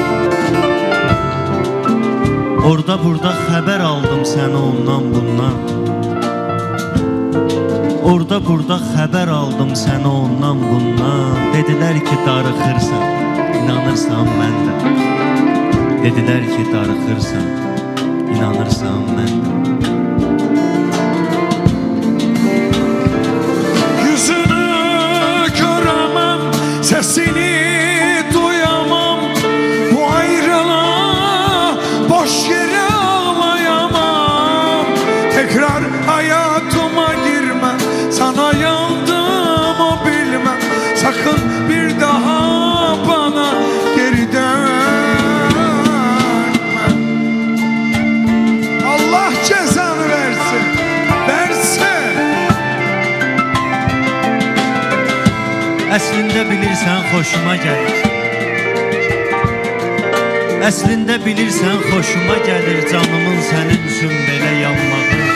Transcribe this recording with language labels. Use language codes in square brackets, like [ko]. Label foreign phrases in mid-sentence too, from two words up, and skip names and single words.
[az] Orada burada xəbər aldım səni ondan bundan. Orada burada xəbər aldım səni ondan bundan. Dedilər ki darıxırsan, inanırsan məndə. Dedilər ki darıxırsan, inanırsan məndə. [tr] Yüzünü göremem, sesini duyamam. Bu ayrılığa boş yere ağlayamam. Tekrar hayatıma girme, sana yandım o bilmem. Sakın bir daha bana geri dönme. Allah cezanı versin, versin. [az] Əslində bilirsən xoşuma gəlir. Əslində bilirsən xoşuma gəlir canımın sənin üçün belə yanmağı.